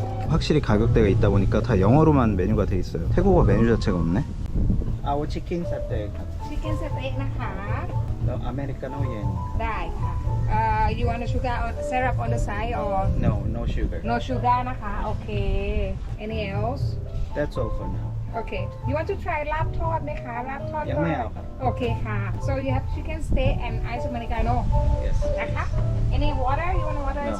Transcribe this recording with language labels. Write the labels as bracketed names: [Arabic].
[Korean] 확실히 가격대가 있다 보니까 다 영어로만 메뉴가 돼 있어요. 태국어 메뉴 자체가 없네. 아우 치킨 사태 [Thai] ชิคเก้นสเต็กนะคะ [Korean] 아메리카노 옌 [Thai] ได้ค่ะ [English] you want a sugar or syrup on the side or no sugar no sugar [Thai] นะคะโอเค [English] any else that's all for now okay you want to try [Thai] ลาบทอดไหมคะลาบทอด ยังไม่เอาครับ โอเคค่ะ [English] so you have chicken steak and ice americano yes [Thai] นะคะ [English] any water you want water as